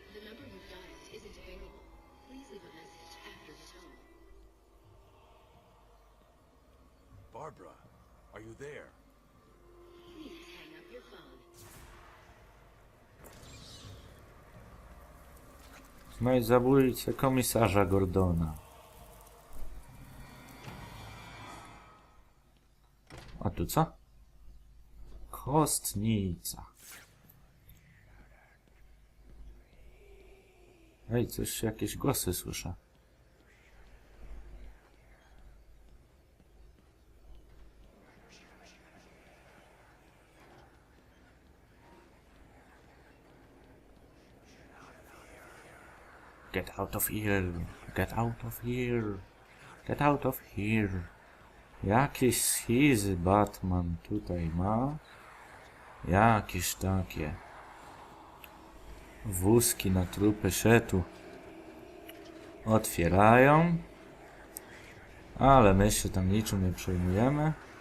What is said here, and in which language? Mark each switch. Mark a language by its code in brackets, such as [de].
[en] The number you've dialed isn't available. Please leave a message after the tone. Barbara, are you there? Please hang up your phone. [pl] No i zabójcie komisarza Gordona. A tu co? Kostnica. Ej, coś, jakieś głosy słyszę. [en] Get out of here, get out of here, get out of here. [pl] Jakieś schizy Batman tutaj ma. Jakieś takie. Wózki na trupy się tu otwierają. Ale my się tam niczym nie przejmujemy.